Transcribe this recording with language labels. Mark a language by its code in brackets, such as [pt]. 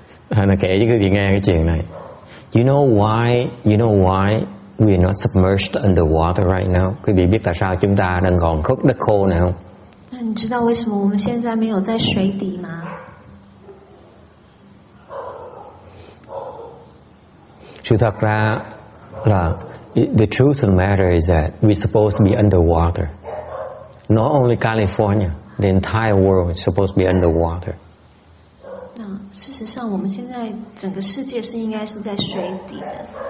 [vi] Nó kể cho quý vị nghe cái chuyện này. [en] You know why we are not submerged underwater right now? [vi] Quý vị biết tại sao chúng ta đang còn khúc đất khô này không? [zh] 你知道为什么我们现在没有在水底吗？ [vi] Sự thật ra là [en] the truth of the matter is that we're supposed to be underwater. Not only California, the entire world is supposed to be underwater. [zh] 事实上，我们现在整个世界是应该是在水底的。